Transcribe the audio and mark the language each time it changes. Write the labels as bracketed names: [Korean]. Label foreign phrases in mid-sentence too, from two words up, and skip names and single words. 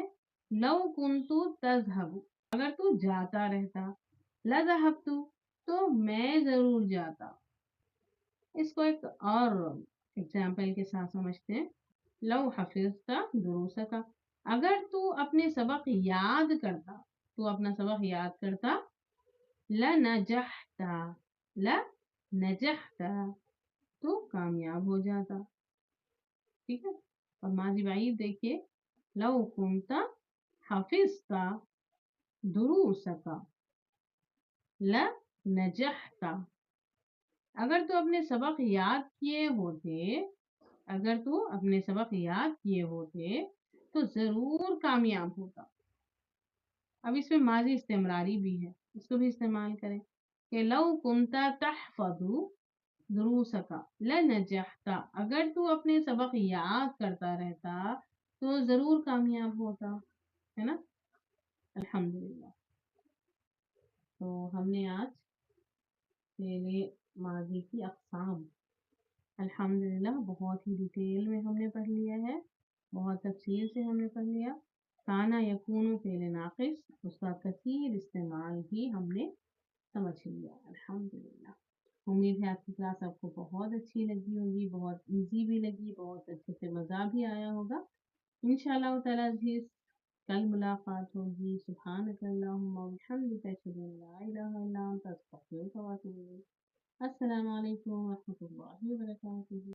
[Arabic] لو كنت تذهب [Hindi] अगर तू जाता रहता, [Arabic] لذهبت [Hindi] तो मैं जरूर जाता। इसको एक और एग्जाम्पल के साथ समझते हैं। [Arabic] لو حفظت دروسك, [Hindi] अगर तू अपने सबक याद करता, तू अपना सबक याद करता, [Arabic] لنجحت, لنجحت [Hindi] तो कामयाब हो जाता, ठीक है। और माजी बाई देखिए, [Arabic] لو كنت حفظت دروسك لنجحت, [Hindi] अगर तू अपने सबक याद किए होते, अगर तू अपने सबक याद किए होते तो जरूर कामयाब होता। अब इसमें माजी इस्तेमरारी भी है, इसको भी इस्तेमाल करें कि [Arabic] لو كنت تحفظ دروسك لنجحت, [Hindi] अगर तू अपने सबक याद करता रहता तो जरूर कामयाब होता, है ना। अल्हम्दुलिल्लाह। तो हमने आज फेले माजी की अक़साम अल्हम्दुलिल्लाह बहुत ही डिटेल में हमने पढ़ लिया है, बहुत तफ़सील से हमने पढ़ लिया। [Arabic] كان يكون في الناقص, [Hindi] उसका कसीर इस्तेमाल भी हमने समझ लिया, अल्हम्दुलिल्लाह। उम्मीद है आपकी क्लास आपको बहुत अच्छी लगी होगी, बहुत ईज़ी भी लगी, बहुत अच्छे से मज़ा भी आया होगा। [Arabic] إن شاء الله تعالى [Hindi] अज़ीज़ कल मुलाकात होगी। [Arabic] سبحانك اللهم وبحمدك أشهد أن لا إله إلا أنت أستغفرك وأتوب إليك. السلام عليكم ورحمة الله وبركاته.